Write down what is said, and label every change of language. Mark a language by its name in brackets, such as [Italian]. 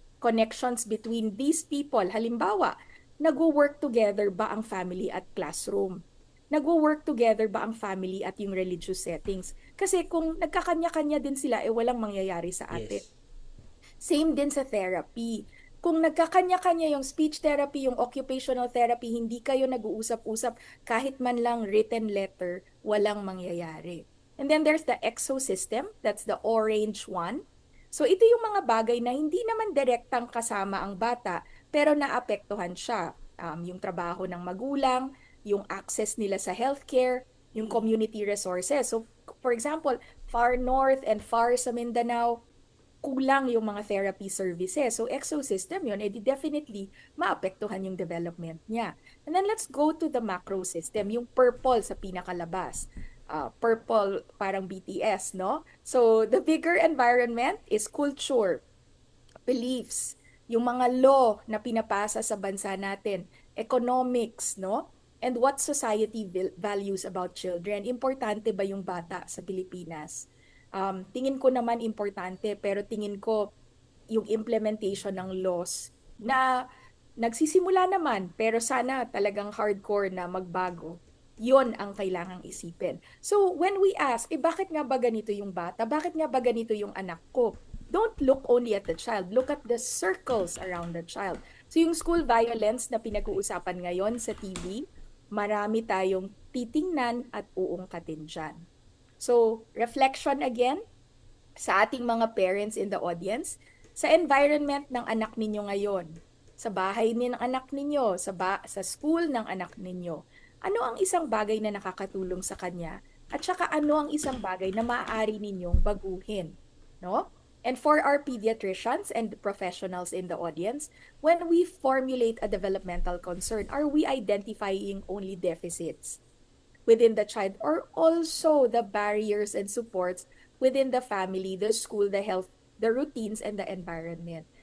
[English] Connections between these people. [Filipino] Halimbawa, nagwo-work together ba ang family at classroom? Nagwo-work together ba ang family at yung religious settings? Kasi kung nagkakanya-kanya din sila, walang mangyayari sa atin. [English] Yes. [Filipino] Same din sa therapy. Kung nagkakanya-kanya yung speech therapy, yung occupational therapy, hindi kayo nag-uusap-usap kahit man lang written letter, walang mangyayari. [English] And then there's the exosystem, that's the orange one. [Filipino] So ito yung mga bagay na hindi naman direktang kasama ang bata, pero naapektuhan siya. Yung trabaho ng magulang, yung access nila sa healthcare, yung community resources. [English] So for example, far north and far [Filipino] sa Mindanao, kulang yung mga therapy services. So ecosystem yun, edi definitely maapektuhan yung development niya. [English] And then let's go to the macro system, [Filipino] yung purple sa pinakalabas. Purple parang BTS, no? [English] So the bigger environment is culture, beliefs, [Filipino] yung mga law na pinapasa sa bansa natin, [English] economics, no? And what society values about children. [Filipino] Importante ba yung bata sa Pilipinas? Tingin ko naman importante, pero tingin ko yung implementation ng laws na nagsisimula naman, pero sana talagang hardcore na magbago. Yon ang kailangang isipin. [English] So when we ask, [Filipino] bakit nga ba ganito yung bata? Bakit nga ba ganito yung anak ko? [English] Don't look only at the child. Look at the circles around the child. [Filipino] So yung school violence na pinag-uusapan ngayon sa TV, marami tayong titingnan at uungkatin dyan. So, reflection again sa ating mga [English] parents in the audience, [Filipino] sa environment ng anak ninyo ngayon, sa bahay ng anak ninyo, sa school ng anak ninyo. Ano ang isang bagay na nakakatulong sa kanya? At saka ano ang isang bagay na maaari ninyong baguhin? No? [English] And for our pediatricians and professionals in the audience, when we formulate a developmental concern, are we identifying only deficits within the child or also the barriers and supports within the family, the school, the health, the routines, and the environment?